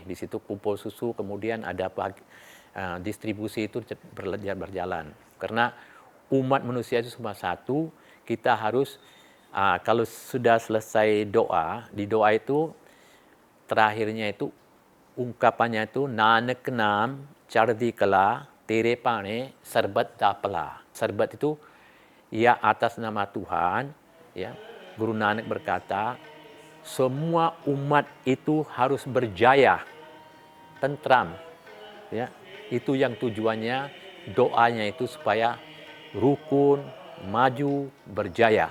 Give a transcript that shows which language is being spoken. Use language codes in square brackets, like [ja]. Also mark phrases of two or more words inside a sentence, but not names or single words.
[id] Di situ kumpul susu, kemudian ada distribusi itu berjalan. Karena umat manusia itu cuma satu, kita harus kalau sudah selesai doa, di doa itu terakhirnya itu ungkapannya itu [pa] ਨਾਨਕ ਨਾਮ ਚੜ੍ਹਦੀ ਕਲਾ ਤੇਰੇ ਭਾਣੇ ਸਰਬੱਤ ਦਾ ਭਲਾ. [id] Sarbat itu ya atas nama Tuhan, ya. Guru Nanak berkata, semua umat itu harus berjaya, tentram, ya. Itu yang tujuannya, doanya itu supaya rukun, maju, berjaya.